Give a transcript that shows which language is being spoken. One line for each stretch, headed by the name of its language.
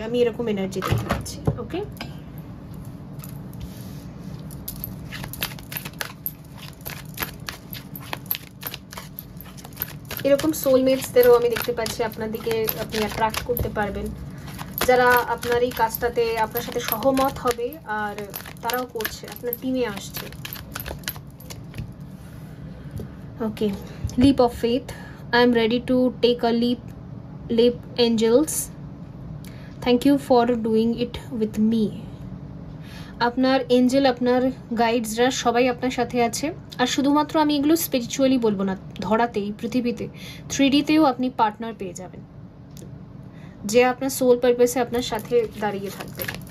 Bangla: আমি এরকম এনার্জি দেখতে পাচ্ছি। ওকে, এরকম সোলমেটসদেরও আমি দেখতে পাচ্ছি আপনার দিকে, আপনি অ্যাট্রাক্ট করতে পারবেন, যারা আপনার এই কাজটাতে আপনার সাথে সহমত হবে আর তারাও করছে, আপনার টিমে আসছে।
English: Okay, leap of faith. I am ready to take a leap angels. Thank you for doing it with me.
Bangla: আপনার এঞ্জেল, আপনার গাইডসরা সবাই আপনার সাথে আছে। আর শুধুমাত্র আমি এগুলো স্পিরিচুয়ালি বলবো না, ধরাতেই, পৃথিবীতে 3Dতেও আপনি পার্টনার পেয়ে যাবেন, যে আপনার সোল পারপাসে আপনার সাথে দাঁড়িয়ে থাকবে।